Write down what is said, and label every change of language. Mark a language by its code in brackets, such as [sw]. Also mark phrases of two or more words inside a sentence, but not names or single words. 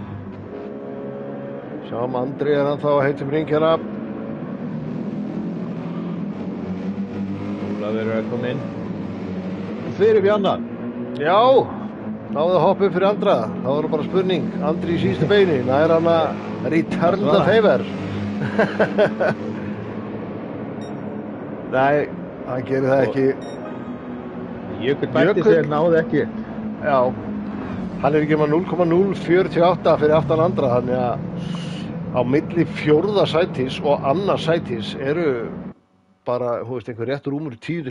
[is] Sjáum, Andri er ennþá að heitum hring hérna. Ólafur að koma inn. Fyrir Bjarna. Já, náðu að hoppa upp fyrir Andra. Það var nú bara spurning. Andri í síðustu beini, nær hann að [en] return the favor. [is] Nei, hann gerir það ekki. Jökull bætti sig náði ekki. Já, hann er ekki með 0,048 fyrir aftan Andra, þannig að á milli fjórða sætis og annars sætis eru bara, þú veist, einhver réttur rúmur í 10.